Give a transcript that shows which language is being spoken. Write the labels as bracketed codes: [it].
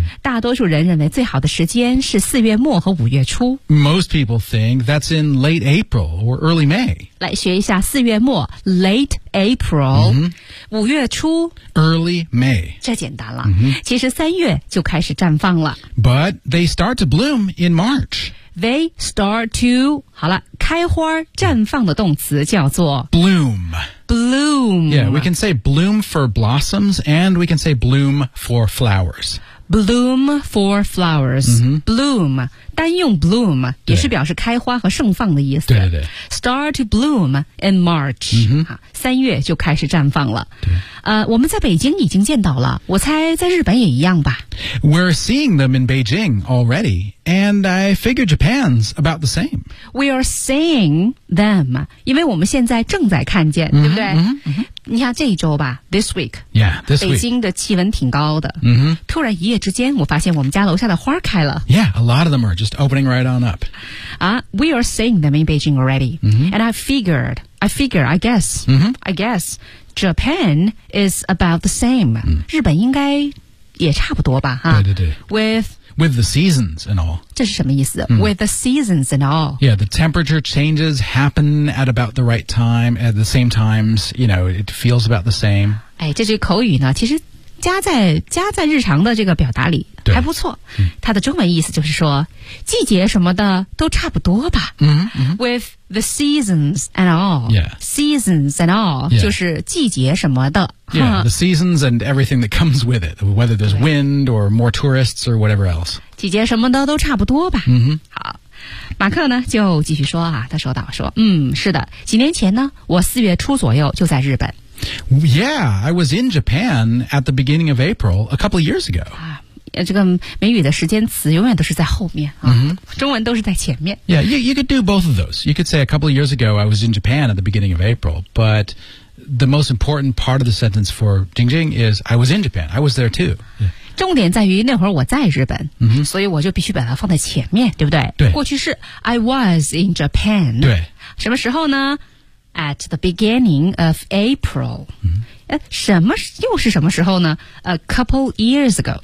[zh] 大多数人认为最好的时间是四月末和五月初。 [en] Most people think that's in late April or early May. [zh] 来学一下四月末 [en] late April,、 [zh] 五月初 [en] early May. [zh] 这简单了。其实三月就开始绽放了。 [en] But they start to bloom in March. they start to, [zh] 好了，开花绽放的动词叫做 [en] bloom. Bloom. Yeah, we can say bloom for blossoms and we can say bloom for flowers. Bloom for flowers.、 Mm-hmm. [zh] Bloom, 单用 bloom 也是表示开花和盛放的意思。对对对。 [en] Start to bloom in March.、 Mm-hmm. [zh] 啊、三月就开始绽放了。对。我们在北京已经见到了，我猜在日本也一样吧。 [en] We're seeing them in Beijing already, and I figure Japan's about the same. We are seeing them, [zh] 因为我们现在正在看见、 mm-hmm. 对不对、 mm-hmm. 你看这一周吧 [en] this week yeah, this week [zh] 北京的气温挺高的、 mm-hmm. 突然一夜之间我发现我们家楼下的花开了 [en] yeah, a lot of them are just opening right on up、 we are seeing them in Beijing already、 mm-hmm. and I guess、 mm-hmm. I guess Japan is about the same、 mm-hmm. [zh] 日本应该也差不多吧、huh? 对对对 [en] with the seasons and all [zh] 这是什么意思、mm-hmm. [en] with the seasons and all yeah, the temperature changes happen at about the right time at the same times you know, it feels about the same [zh] 哎，这句口语呢其实加在日常的这个表达里还不错、嗯、它的中文意思就是说季节什么的都差不多吧、嗯嗯、 [en] with the seasons and all、 yeah. seasons and all、 yeah. [zh] 就是季节什么的 [en] yeah, the seasons and everything that comes with it whether there's wind or more tourists or whatever else [zh] 季节什么的都差不多吧、嗯、好马克呢就继续说啊，他说道说是的几年前呢我四月初左右就在日本 [en] Yeah, I was in Japan at the beginning of April a couple of years ago. [zh] 啊，这个美语的时间词永远都是在后面啊， mm-hmm. 中文都是在前面。 [en] Yeah, you could do both of those. You could say a couple of years ago I was in Japan at the beginning of April, but the most important part of the sentence for Jing Jing is I was in Japan. I was there too.、Yeah. [zh] 重点在于那会儿我在日本、 mm-hmm. 所以我就必须把它放在前面对不对对过去式 [en] I was in Japan [zh] 对什么时候呢 [en] At the beginning of April、 mm-hmm. [zh] 什么又是什么时候呢 [en] A couple years ago